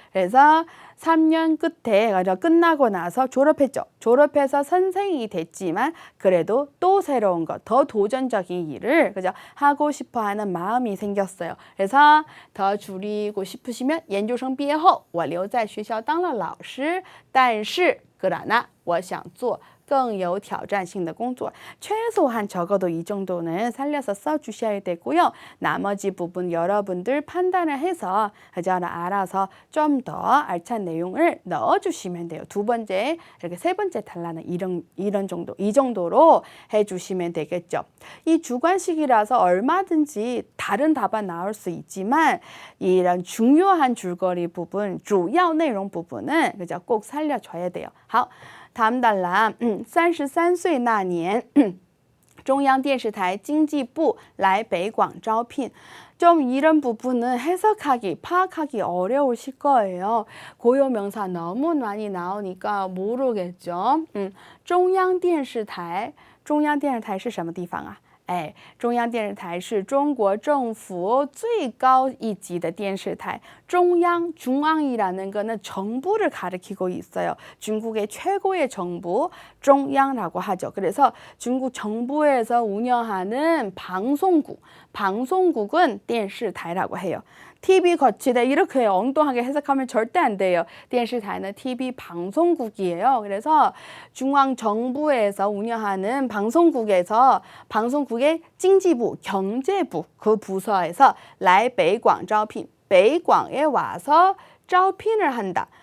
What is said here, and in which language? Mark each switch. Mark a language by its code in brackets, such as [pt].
[ko] 그래서 3년 끝에 끝나고 나서 졸업했죠. 졸업해서 선생이 됐지만 그래도 또 새로운 것, 더 도전적인 일을 그죠? 하고 싶어하는 마음이 생겼어요. [zh] 그래서 더 줄이고 싶으시면 研究生毕业后我留在学校当了老师但是 [ko] 그러나 [zh] 我想做更有挑战性的工作 [ko] 최소한 적어도 이 정도는 살려서 써주셔야 되고요. 나머지 부분 여러분들 판단을 해서 그죠? 알아서 좀 더 알찬 내용을 넣어주시면 돼요. 두 번째, 이렇게 세 번째 단락은 이런 정도, 이 정도로 해주시면 되겠죠. 이 주관식이라서 얼마든지 다른 답안 나올 수 있지만 이런 중요한 줄거리 부분, 主要内容 부분은 그죠? 꼭 살려줘야 돼요. 好。 다음 단락 [zh] 33岁那年 中央电视台经济部来北广招聘 [ko] 좀 이런 부분은 해석하기, 파악하기 어려우실 거예요. 고유명사 너무 많이 나오니까 모르겠죠. [zh] 中央电视台中央电视台是什么地方啊? 中央电视台是中国政府最高一级的电视台 [ko] 중앙, 중앙이라는 거는 정부를 가리키고 있어요. 중국의 최고의 정부, 中央라고 하죠. 그래서 중국 정부에서 운영하는 방송국, 방송국은 电视台라고 해요. TV 거치대 이렇게 엉뚱하게 해석하면 절대 안 돼요. 电视台는 TV 방송국이에요. 그래서 중앙 정부에서 운영하는 방송국에서 방송국의经济部, 경제부 그 부서에서 [zh] 来北广招聘 [ko] 北广에 와서 招聘을 한다.